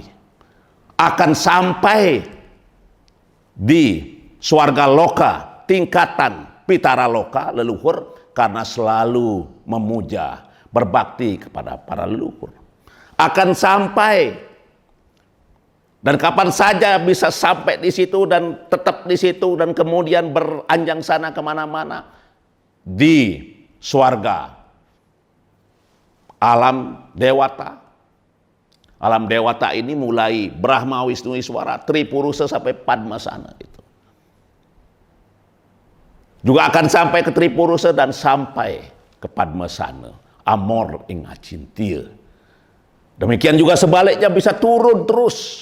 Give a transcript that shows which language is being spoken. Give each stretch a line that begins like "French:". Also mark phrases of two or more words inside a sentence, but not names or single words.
Indonesian: Akan sampai di Swarga Loka, tingkatan Pitara Loka, leluhur, karena selalu memuja, berbakti kepada para leluhur. Akan sampai, dan kapan saja bisa sampai di situ dan tetap di situ dan kemudian beranjang sana kemana-mana di swarga alam Dewata. Alam Dewata ini mulai Brahma Wisnu Iswara, Tripurusa sampai Padmasana itu. Juga akan sampai ke Tripurusa dan sampai ke Padmasana,
Balinese: Amor ing Acintya.
Indonesian: Demikian juga sebaliknya bisa turun terus.